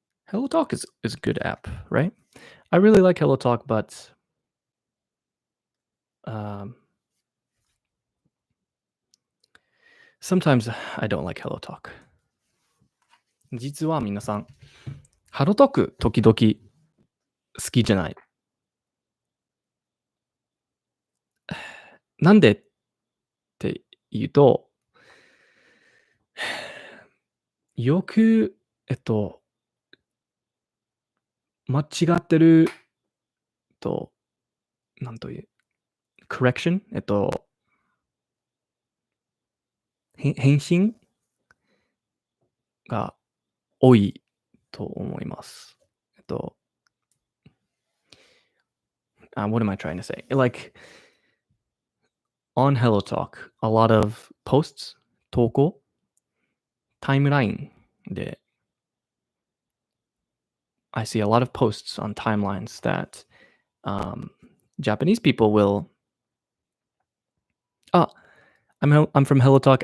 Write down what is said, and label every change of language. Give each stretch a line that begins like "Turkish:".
English: HelloTalk is a good app, right? I really like HelloTalk, but sometimes I don't like HelloTalk.
Japanese: 実は皆さん、HelloTalk 時々好きじゃない。なんでって言うと、よく、間違ってるなんという、correction? 返信が多いと思います。
English: what am I trying to say? Like, on HelloTalk, a lot of posts
Japanese: 投稿タイムラインで
English: I see a lot of posts on timelines that Japanese people will I'm from HelloTalk.